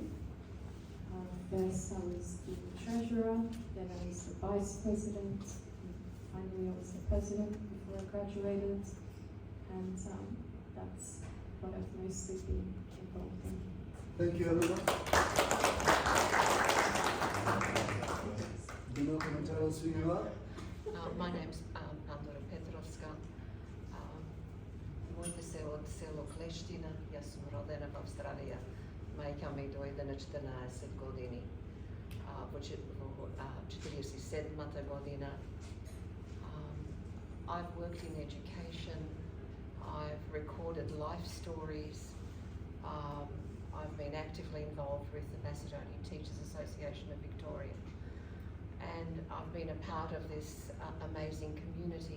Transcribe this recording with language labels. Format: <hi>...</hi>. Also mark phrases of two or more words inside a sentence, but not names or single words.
<en>First I was the treasurer, then I was the vice president, and finally I was the president before I graduated, and that's what I've mostly been involved in. Thank you, Elena. Dino, can you tell us who you are? My name's Petrovska.</en> <mk>Моје се од село Клештина, ја сам родена в Австралији. Мајка ми дојде на 14 годинi, по 47 година.</mk> <en>I've worked in education, I've recorded life stories, I've been actively involved with the Macedonian Teachers Association of Victoria, and I've been a part of this amazing community.</en>